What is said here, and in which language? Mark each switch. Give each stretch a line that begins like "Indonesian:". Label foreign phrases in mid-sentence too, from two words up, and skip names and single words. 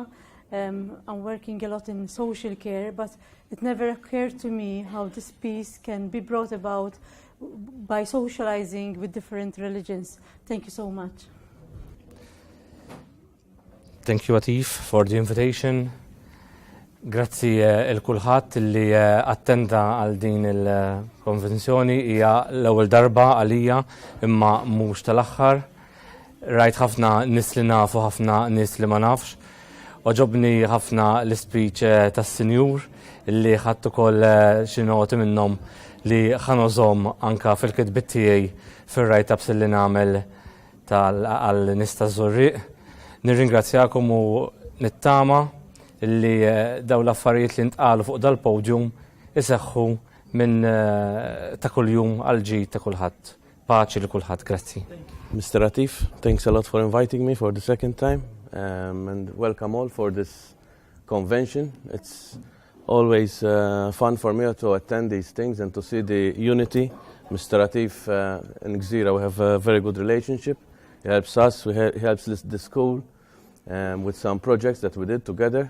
English: I'm working a lot in social care, but it never occurred to me how this peace can be brought about by socializing with different religions. Thank you so much. Thank you, Atif, for the invitation.
Maltese: Grazzi il-kulħadd li attenda għal din il-konvenzjoni hija l-ewwel darba għalija imma mhux tal-aħħar. Rajt ħafna nies li nafu ħafna nies li ma nafx. Oġobni ħafna l-ispeech tas-Sinjur illi ħadd ukoll xi noti minnhom li ħanożhom anke fil-kitbiet tiegħi fir-write-ups li nagħmel għal nies taż-Żurriq. Nirringrazzjakom u nittama illi daw l-affarijiet li ntqalu fuq dal-podium iseħħu minn ta' kuljum għal ġid ta' kulħadd. Paċi li kulħadd, grazzi.
English: Mr. Atif, thanks a lot for inviting me for the second time and welcome all for this convention. It's always fun for me to attend these things and to see the unity. Mr. Atif and Gżira, we have a very good relationship. He helps us, he helps the school with some projects that we did together.